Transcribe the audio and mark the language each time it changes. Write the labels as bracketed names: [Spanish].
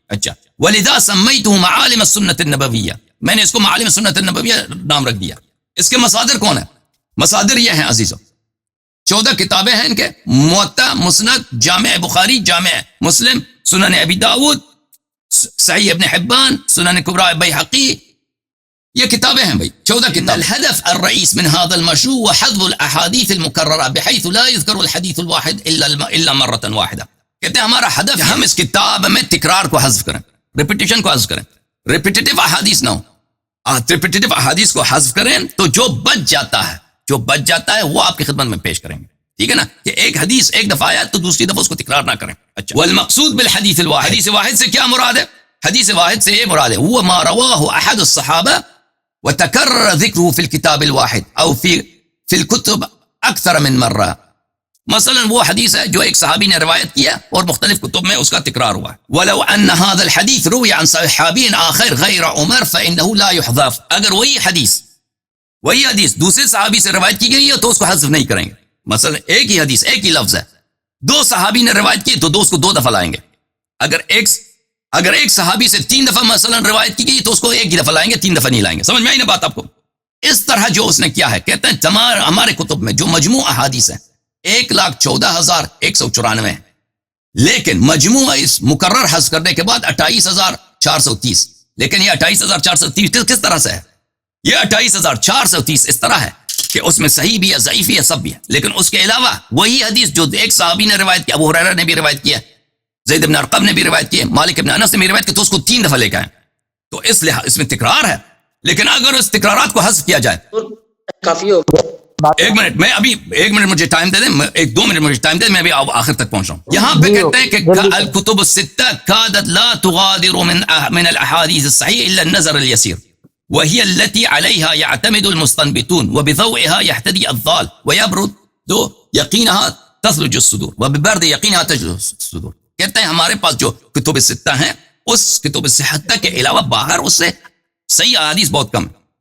[Urdu] اچھا، [Arabic] وَلِذَا سَمَّيْتُهُ مَعَالِمَ السُنَّةِ النَّبَوِيَّةِ، [Urdu] میں نے اس کو معالم سنت النبویہ نام رکھ دیا. اس کے مصادر کون ہیں؟ مصادر یہ ہیں عزیزوں، 14 کتابیں ہیں ان کے: موطا، مسند، جامع بخاری، جامع مسلم، سنن ابی داود، صحیح ابن حبان، سنن کبریٰ بیہقی. یہ کتابیں ہیں بھائی، 14 کتاب. [Arabic] الهدف الرئيس من هذا المشروع وحذف الاحاديث المكررة بحيث لا يذكر الحديث الواحد الا مرة واحدة. [Urdu] کہتے ہیں ہمارا ہدف ہم اس کتاب میں تکرار کو حذف کریں، ریپیٹیشن کو حذف کریں، ریپیٹیٹیو احادیث نہ ہو. ریپیٹیٹیو احادیث کو حذف کریں تو جو بچ جاتا ہے وہ آپ کی خدمت میں پیش کریں گے. ٹھیک ہے نا، کہ ایک حدیث ایک دفعہ آیا تو دوسری دفعہ اس کو تکرار نہ کریں. اچھا، [Arabic] والمقصود بالحدیث الواحد، [Urdu] حدیث واحد سے کیا مراد ہے؟ حدیث واحد سے یہ مراد ہے وہ [Arabic] ما رواه احد الصحابہ وتكرر ذکره في الكتاب الواحد او في الكتب اکثر من مرہ. [Urdu] مثلا وہ حدیث ہے جو ایک صحابی نے روایت کیا اور مختلف کتب میں اس کا تکرار ہوا ہے. [Arabic] ولو ان هذا الحديث روي عن صحابي آخر غیر عمر فانه لا يحذف. [Urdu] اگر وہی حدیث دوسرے صحابی سے روایت کی گئی ہے تو اس کو حذف نہیں کریں گے. مثلا ایک ہی حدیث، ایک ہی لفظ ہے، 2 صحابی نے روایت کی تو 2 اس کو 2 دفعہ لائیں گے. اگر ایک صحابی سے 3 دفعہ مثلا روایت کی گئی تو اس کو ایک ہی دفعہ لائیں گے، 3 دفعہ نہیں لائیں گے. سمجھ میں آئی نا بات آپ کو؟ اس طرح جو اس نے کیا ہے، کہتے ہیں ہمارے کتب میں جو مجموع احادیث ہیں 1,14,194 ہیں، لیکن مجموع اس مکرر حذف کرنے کے بعد 28,430. لیکن یہ 28,430 کس طرح سے ہے؟ یہ 28,430 اس طرح ہے کہ اس میں صحیح بھی ہے، ضعیف بھی ہے، سب بھی ہے. لیکن اس کے علاوہ وہی حدیث جو ایک صحابی نے روایت کیا، ابو ہریرہ نے بھی روایت کیا، زید بن ارقم نے بھی روایت کی، مالک بن انس نے بھی روایت کی، تو اس کو 3 دفعہ لے کے آئے. تو اس لحاظ اس میں تکرار ہے. لیکن اگر اس تکرارات کو حذف کیا جائے، کافی ہو گیا. ایک منٹ، میں ابھی 1 منٹ مجھے ٹائم دے دیں، 1-2 منٹ مجھے ٹائم دے دیں، میں ابھی آخر تک پہنچ رہا ہوں. یہاں پہ کہتے ہیں کہ [Arabic] الکتب الستہ کادت لا تغادر من الاحادیث الصحیح الا النظر اليسیر وهي التي عليها يعتمد المستنبطون وبضوئها يهتدي الضال ويبرد يقينها تثلج الصدور وببرد يقينها تجلس الصدور. [Urdu] کہتے ہیں ہمارے پاس جو کتب الستہ ہیں، اس کتب الستہ کے علاوہ باہر اس سے صحیح احادیث بہت کم ہے.